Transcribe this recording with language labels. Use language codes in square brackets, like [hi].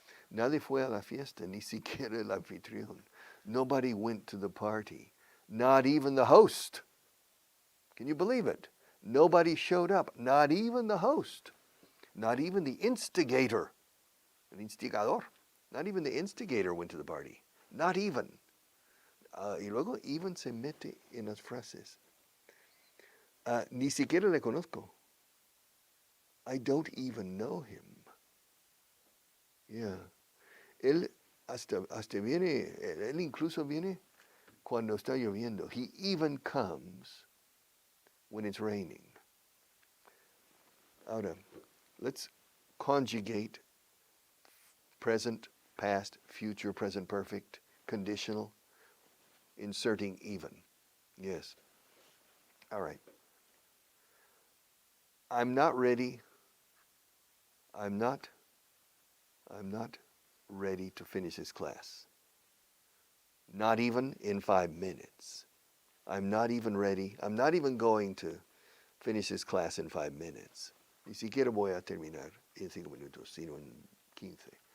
[es] Nadie fue a la fiesta, ni siquiera el anfitrión. [en] Nobody went to the party. Not even the host. Can you believe it? Nobody showed up. Not even the host. Not even the instigator. [es] El instigador. [en] Not even the instigator went to the party. Not even. [es] Y luego, even se mete en las frases. Ni siquiera le conozco. [en] I don't even know him. Yeah. [es] Él hasta viene, él incluso viene cuando está lloviendo. [en] He even comes when it's raining. [es] Ahora, [en] let's conjugate present, past, future, present perfect, conditional, inserting even. Yes. All right. I'm not ready. I'm not ready to finish this class. Not even in 5 minutes. I'm not even ready. I'm not even going to finish this class in 5 minutes. [es] Ni siquiera voy a terminar en 5 minutos, sino en 15.